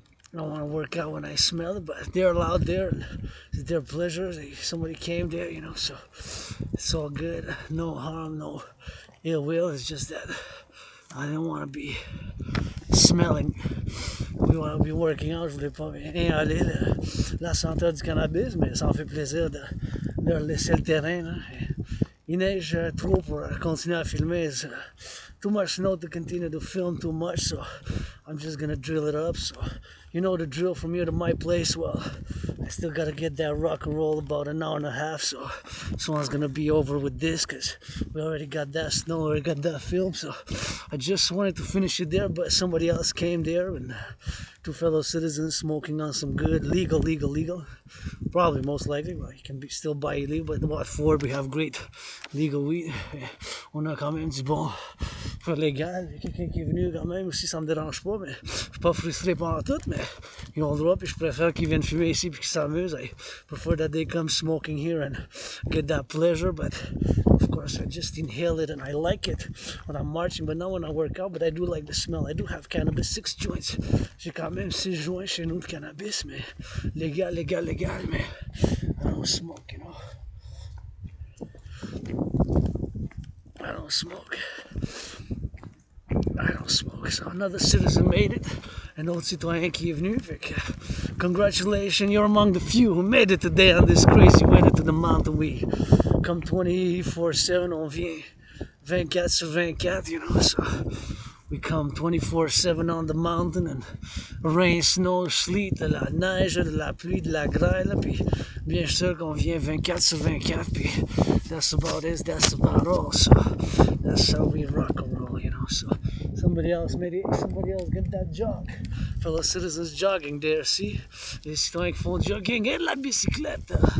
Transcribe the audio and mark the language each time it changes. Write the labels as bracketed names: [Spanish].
[English] I don't want to work out when I smell it, but they're allowed there. It's their pleasure. Somebody came there, you know, so it's all good. No harm, no ill will. It's just that I didn't want to be smelling. We want to be working out. [French] Je voulais pas inhaler la senteur du cannabis, mais ça me fait plaisir de leur laisser le terrain. Là. Il neige trop pour continuer à filmer. [English] It's too much snow to continue to film too much, so I'm just gonna drill it up. So you know the drill from here to my place. Well, I still gotta get that rock and roll about an hour and a half, so this one's gonna be over with this because we already got that snow, already got that film. So I just wanted to finish it there, but somebody else came there and two fellow citizens smoking on some good legal. Probably most likely, well, you can still buy illegal, but about Ford we have great legal weed. [French] On a quand même du bon pour légal. Il y a quelqu'un qui est venu quand même aussi, ça me dérange pas, mais je suis pas frustré pendant tout, mais ils ont le droit, puis je préfère qu'ils viennent fumer ici puis qu'ils s'amusent. [English] I prefer that they come smoking here and get that pleasure, but of course I just inhale it and I like it when I'm marching, but not when I work out, but I do like the smell. I do have cannabis, 6 joints. [French] J'ai quand même 6 joints chez nous de cannabis, mais légal, mais [English] I don't smoke, you know. I don't smoke. So another citizen made it. [French] Un autre citoyen qui est venu. [English] Congratulations, you're among the few who made it today on this crazy weather to the mountain. We come 24/7, [French] on vient 24 sur 24, [English] you know. So we come 24/7 on the mountain and rain, snow, sleet, [French] de la neige, de la pluie, de la grêle. Puis bien sûr qu'on vient 24 sur 24. [English] Puis that's about it, that's about all. So that's how we rock and roll, you know. So somebody else get that jog. Fellow citizens jogging there, see? [French] Les citoyens qui font jogging et la bicyclette.